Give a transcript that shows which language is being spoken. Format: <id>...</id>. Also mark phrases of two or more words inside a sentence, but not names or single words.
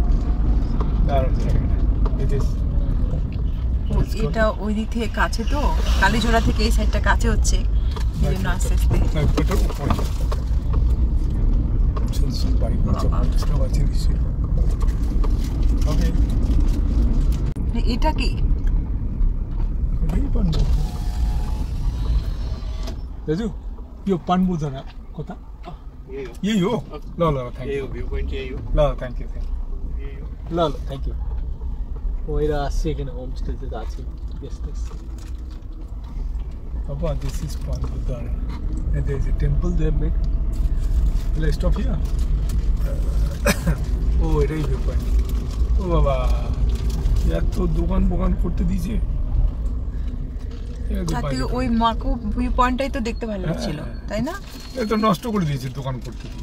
<bn>এটা ওই দিক থেকে কাছে, তো কালীঝোড়া থেকে এই সাইডটা কাছে হচ্ছে, এই জন্য আস্তে আস্তে। চলছে বাড়ি পৌঁছে 50টা বাজে নিশ্চয়ই। ওকে এটা কি</bn> <ne>এই পানবো রাজু यो पानबू जाना कता यही हो ल ल</ne> <en>thank you view point</en> <ne>यही हो ल</ne> <en>thank you</en> <ne>ल ल</ne> <en>thank you</en> <bn>ওইরা আসছে এখানে হোমস্টেতে আছে গেস্ট এসছে</bn> <en>Papa, this is Panbudara and there is a temple there made. Will I stop here? Oh, it is viewpoint.</en> <bn>Oh বাবা এত দোকান বোকান করতে দিয়েছে ওই মাকো ভিউ পয়েন্টটাই তো দেখতে ভালো লাগছিল তাই না? এটা নষ্ট করে দিয়েছে দোকান করতে দিয়ে।</bn>